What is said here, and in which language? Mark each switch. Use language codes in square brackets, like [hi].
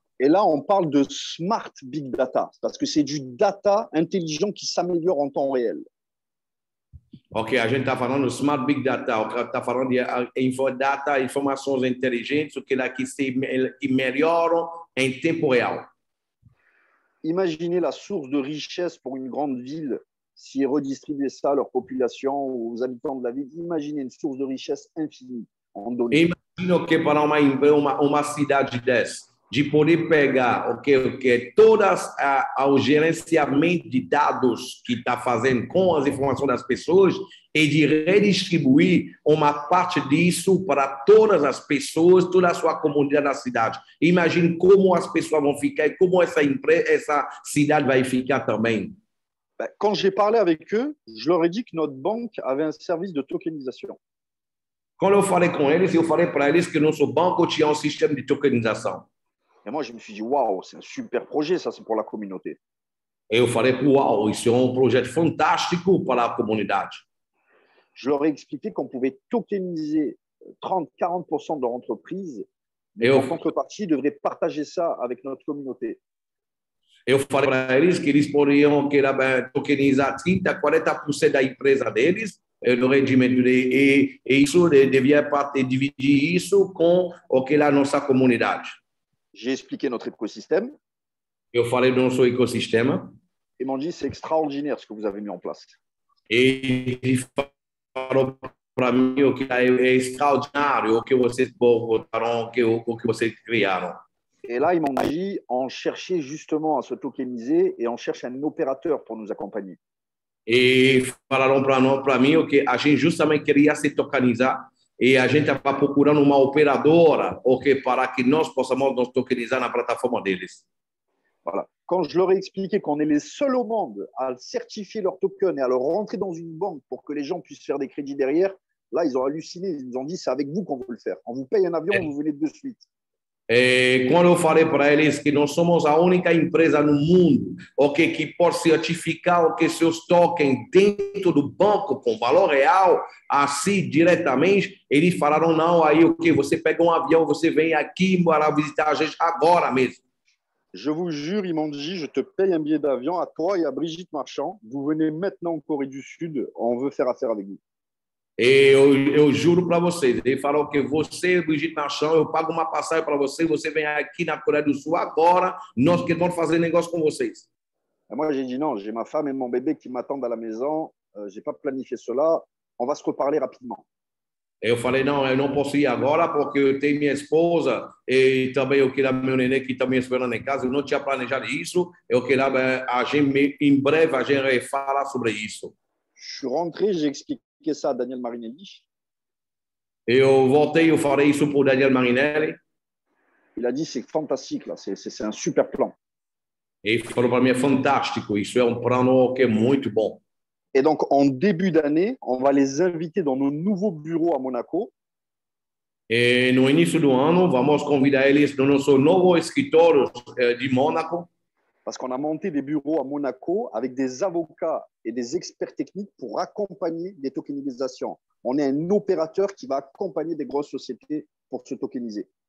[fr] Et là, on parle de smart big data, parce que c'est du data intelligent qui s'améliore en temps réel. [pt] Ok, a gente está falando de smart big data, está falando de data, informações inteligentes que melhoram em tempo real. [fr] Imaginez la source de richesse pour une grande ville s'ils redistribuaient ça à leur population, aux habitants de la ville, imaginez une source de richesse infinie en données. [pt] Imagino que para uma cidade dessa, de poder pegar todas o gerenciamento de dados que está fazendo com as informações das pessoas e de redistribuir uma parte disso para todas as pessoas, toda a sua comunidade da cidade. Imagine como as pessoas vão ficar e como essa cidade vai ficar também. [fr] Quand j'ai parlé avec eux, je leur ai dit que notre banque avait un service de tokenisation. [pt] Quando eu falei com eles, eu falei para eles que nosso banco tinha um sistema de tokenização. [fr] Et moi, je me suis dit, waouh, c'est un super projet, ça, c'est pour la communauté. [pt] Eu falei, uau, isso é um projeto fantástico para a comunidade. [fr] Je leur ai expliqué qu'on pouvait tokeniser 30-40% de leur entreprise, mais en contrepartie, ils devraient partager ça avec notre communauté. [pt] Eu falei para eles que eles poderiam tokenizar 30-40% da empresa deles no rendimento e isso devia dividir isso com a nossa comunidade. [fr] J'ai expliqué notre écosystème. [pt] Eu falei do nosso ecossistema. [fr] Ils m'ont dit, c'est extraordinaire ce que vous avez mis en place. [pt] E eles falaram para mim que é extraordinário o que vocês botaram, o que vocês criaram. [fr] Et là, ils m'ont dit, on cherchait justement à se tokeniser et on cherche un opérateur pour nous accompagner. [pt] E falaram para mim que a gente justamente queria se tokenizar e a gente estava procurando uma operadora para que nós possamos nos tokenizar na plataforma deles. [fr] Voilà. Quand je leur ai expliqué qu'on est les seuls au monde à certifier leur token et à le rentrer dans une banque pour que les gens puissent faire des crédits derrière, là, ils ont halluciné. Ils nous ont dit, c'est avec vous qu'on veut le faire. On vous paye un avion, vous venez de suite. [pt] E quando eu falei para eles que nós somos a única empresa no mundo que pode certificar seus tokens dentro do banco com valor real, assim diretamente, eles falaram não, aí você pega um avião, você vem aqui para visitar a gente agora mesmo. [fr] Je vous jure, ils m'ont dit, je te paye un billet d'avion à toi et à Brigitte Marchand. Vous venez maintenant en Corée du Sud, on veut faire affaire avec vous. [pt] E eu juro para vocês, ele falou que você, Brigitte Marchand, eu pago uma passagem para você, você vem aqui na Coreia do Sul agora, nós queremos fazer negócio com vocês. [fr] Et moi, j'ai dit non, j'ai ma femme et mon bébé qui m'attendent à la maison, je n'ai pas planifié cela, on va se reparler rapidement. [pt] Eu falei, não, eu não posso ir agora porque eu tenho minha esposa e também eu queria meu neném que também esperando em casa, eu não tinha planejado isso, eu queria a gente, em breve a gente vai falar sobre isso. [fr] Je suis rentré, j'ai expliqué ça à Daniel Marinelli. [pt] Eu voltei, eu falei isso para o Daniel Marinelli. [fr] Il a dit, c'est fantastique, là, c'est un super plan. [pt] E ele falou para mim, é fantástico, isso é plano que é muito bom. [fr] Et donc, en début d'année, on va les inviter dans nos nouveaux bureaux à Monaco. [pt] E no início do ano, vamos convidar eles no nosso novo escritório de Mônaco. [fr] Parce qu'on a monté des bureaux à Monaco avec des avocats et des experts techniques pour accompagner des tokenisations. On est un opérateur qui va accompagner des grosses sociétés pour se tokeniser.